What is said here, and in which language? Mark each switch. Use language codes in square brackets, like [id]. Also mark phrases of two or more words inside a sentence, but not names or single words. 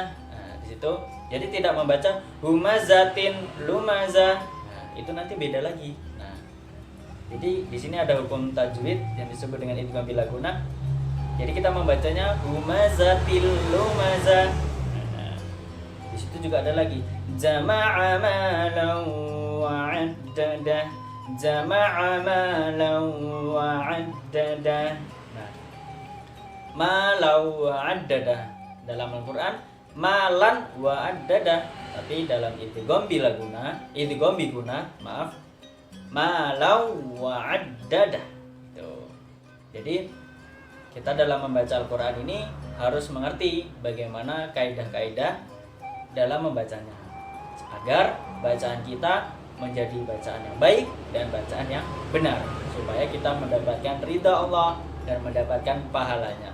[id] Nah, di situ jadi tidak membaca [ar] هُمَزَةٍ لُمَزَةٍ. [id] Nah, itu nanti beda lagi. Nah, jadi di sini ada hukum tajwid yang disebut dengan [ar] إدغام بلا غنة. [id] Jadi kita membacanya [ar] هُمَزَةٍ لُمَزَةٍ. [id] Di situ juga ada lagi [ar] جَمَعَ مَالًا وَعَدَّدَهُ. جَمَعَ مَالًا وَعَدَّدَهُ. [id] Nah, [ar] مَالًا وَعَدَّدَهُ [id] dalam Al-Qur'an [ar] مَالًا وَعَدَّدَهُ, [id] tapi dalam [ar] إدغام بغنة, مَالًا وَعَدَّدَهُ. [id] Tuh. Jadi kita dalam membaca Al-Qur'an ini harus mengerti bagaimana kaidah-kaidah dalam membacanya, agar bacaan kita menjadi bacaan yang baik dan bacaan yang benar, supaya kita mendapatkan ridha Allah dan mendapatkan pahalanya.